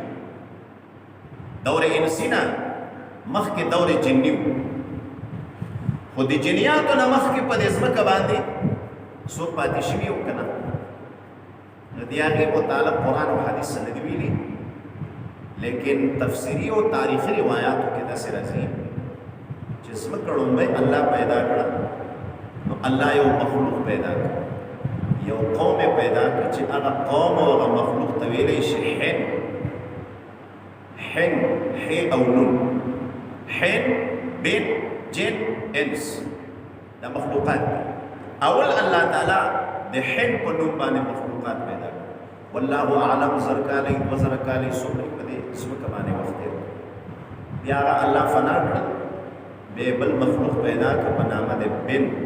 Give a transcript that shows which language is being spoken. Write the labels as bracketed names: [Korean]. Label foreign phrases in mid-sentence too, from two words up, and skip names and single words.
[Pashto] دور انسي نه مخکې دور جني و خو د جنیاتو نه مخکې په دې ځمکه باندې څوک پاتې شوي و که نه نو د هغې متعلق قرآن او حدیث نه دي ویلي لیکن تفسیری او تاریخي روایاتو کې داسې راځي چې ځمکه لومبی الله پیدا کړه نو الله یو مخلوق پیدا کړ یو قوم پیدا کړ چې هغه قوم او هغه مخلوق ته ویلی شي حن ح او نون حن بن جن انس دا مخلوقات دي اول الله تعالی د حن په نوم باندې مخلوقات پیدا کړ [Arabic] والله اعلم [Pashto] زرکالی وزرکالی څومره په دې ځمکه باندې وخت دی بیا هغه الله فنا کړ بیا بل مخلوق پیدا کړ په نامه د بن